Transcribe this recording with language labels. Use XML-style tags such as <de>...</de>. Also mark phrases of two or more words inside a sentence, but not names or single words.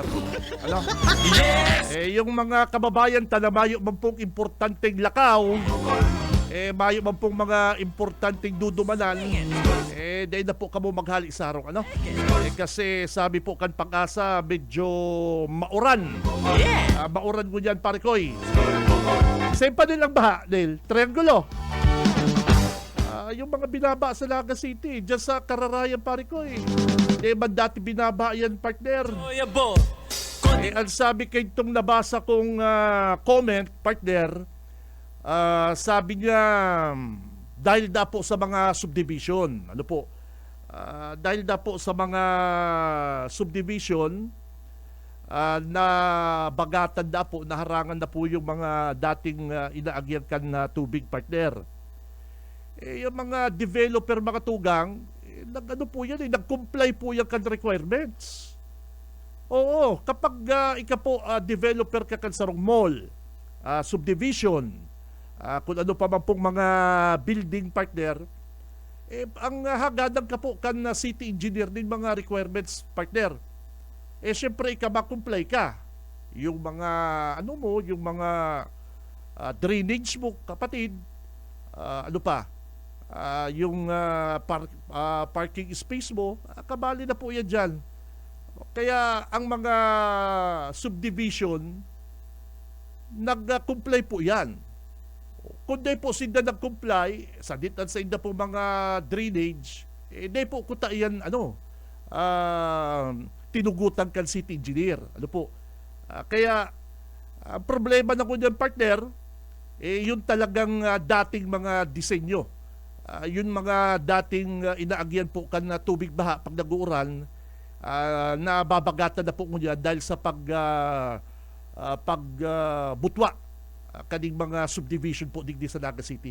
<en>Yes.</en> <bik>Yung mga kababayan, tanamayo man pong importanteng lakaw, mayo man pong mga importanteng dudumanan, dahil na po kamo maghali sa araw, kasi sabi po kan Pag-asa, medyo mauran.</bik> <en>Yeah.</en> <bik>Mauran mo dyan, pare koy.</bik> <tl>Same pa din lang baha, Dale. Triangulo. Yung mga binaba sa Naga City, dyan sa Kararayan, pare koy. Man dati binaba yan, partner. Enjoyable. Ang sabi kay itong nabasa kong comment, partner, sabi niya, dahil na po sa mga subdivision, Dahil na po sa mga subdivision na bagatan na po, naharangan na po yung mga dating inaagyan kan na tubig, partner. Yung mga developer, mga tugang, nag-ano po yan, nag-comply po yan kan requirements.</tl> <bik>Oo, kapag ika po developer ka kan sarong mall, subdivision, kung ano pa man pong mga building, partner, ang hagadan ka po kan</bik> <en>city engineer</en> <bik>din mga requirements, partner. Siyempre ika ma-comply ka.</bik> <tl>Yung mga ano mo, yung mga drainage mo, kapatid, ano pa, yung</tl> <en>parking space</en> <tl>mo, kabali na po yan dyan. Kaya ang mga subdivision, nag-comply po yan.</tl> <bik>Kung di po sila nag-comply, sa ditan sa inda po mga drainage, di po kuta yan, tinugutan kan</bik> <en>city engineer.</en> <bik>Ano po?</bik> <tl>Kaya, ang problema na ko dyan, partner, yun talagang dating mga disenyo.</tl> <bik>Yun mga dating inaagyan po kan na tubig baha pag nag-uuran, nababagatan na po ko dyan dahil sa pagbutwa kaning mga subdivision po digdi sa Naga City.</bik>